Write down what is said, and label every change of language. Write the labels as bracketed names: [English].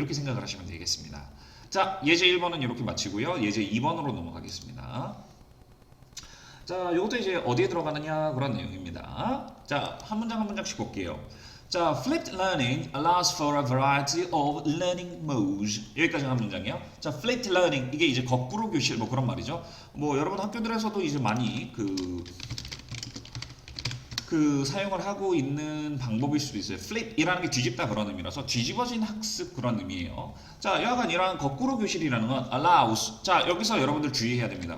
[Korean] 이렇게 생각을 하시면 되겠습니다. 자 예제 1번은 이렇게 마치고요. 예제 2번으로 넘어가겠습니다. 자, 이것도 이제 어디에 들어가느냐 그런 내용입니다. 자, 한 문장 한 문장씩 볼게요. [English] 자, flipped learning allows for a variety of learning modes. [Korean] 여기까지 한 문장이요. 자, flipped learning 이게 이제 거꾸로 교실 뭐 그런 말이죠. 뭐 여러분 학교들에서도 이제 많이 그 사용을 하고 있는 방법일 수도 있어요. flip이라는 게 뒤집다 그런 의미라서 뒤집어진 학습 그런 의미예요. 자, 여하간 이러한 거꾸로 교실이라는 건 allows. 자, 여기서 여러분들 주의해야 됩니다.